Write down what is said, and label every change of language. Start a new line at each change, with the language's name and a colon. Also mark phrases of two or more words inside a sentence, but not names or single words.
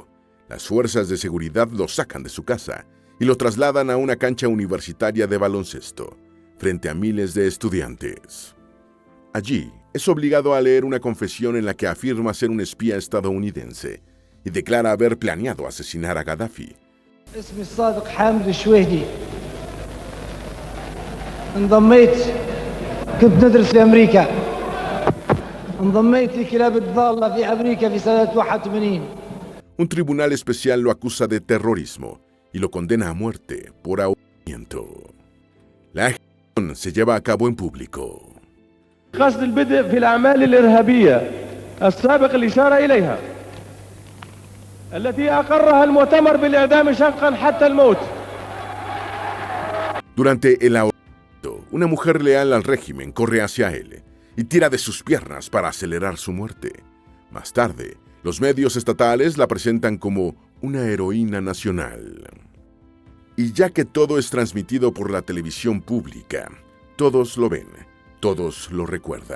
Spanish: Las fuerzas de seguridad lo sacan de su casa y lo trasladan a una cancha universitaria de baloncesto, frente a miles de estudiantes. Allí, es obligado a leer una confesión en la que afirma ser un espía estadounidense y declara haber planeado asesinar a Gaddafi.
Arabic: اسمي الصادق حامد الشويهدي انضميت كنت ندرس في أمريكا انضميت لكلاب الضالة في أمريكا في سنة 81.
Spanish: Un tribunal especial lo acusa de terrorismo y lo condena a muerte por ahorcamiento. La ejecución se lleva a cabo en público.
Arabic: قصد البدء في الأعمال الإرهابية السابق الإشارة إليها التي أقرها المؤتمر بالإعدام شنقا حتى الموت.
Spanish: Durante el ahorcamiento, una mujer leal al régimen corre hacia él y tira de sus piernas para acelerar su muerte. Más tarde, los medios estatales la presentan como una heroína nacional. Y ya que todo es transmitido por la televisión pública, todos lo ven, todos lo recuerdan.